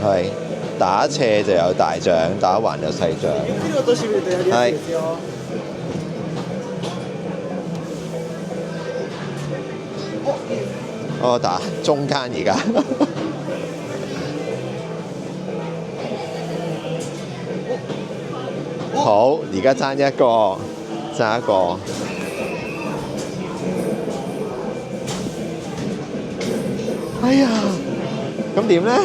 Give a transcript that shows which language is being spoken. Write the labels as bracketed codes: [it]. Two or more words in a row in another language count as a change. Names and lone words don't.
[yue] 係打斜就有大獎，打橫有細獎。 [ja] ゆっくり落としてみるとやりやすいですよ。 [yue] 我打中間而家。好，而家爭一個，爭一個。哎呀，咁點咧？